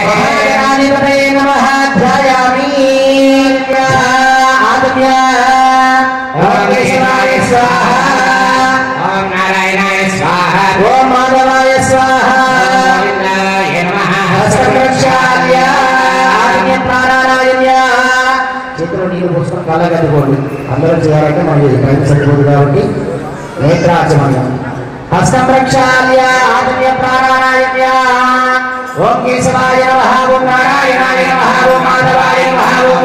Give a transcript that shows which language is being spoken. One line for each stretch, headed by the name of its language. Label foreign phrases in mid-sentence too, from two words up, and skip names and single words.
Sanskrit: महागणाधिपतये नमः ध्यायामि आदम्य ॐ केशवाय स्वाहा ॐ नारायणाय स्वाहा ॐ माधवाय स्वाहा गोविन्दाय नमः हस्तप्रक्षाल्य आदम्य प्राणायाम्य
Telugu: చేతిలో నీళ్ళు పోసుకొని కళ్ళగట్టుకోండి అందరూ చేయాలంటే మనకి టైం సరిపోదు కాబట్టి
Sanskrit: నేత్రాచమనం హస్తం ప్రక్షాళ్య ఆదమ్య ప్రాణాయామ్య ఓం కేశవాయ నమః ఓం నారాయణాయ నమః ఓం మాధవాయ నమః ఓం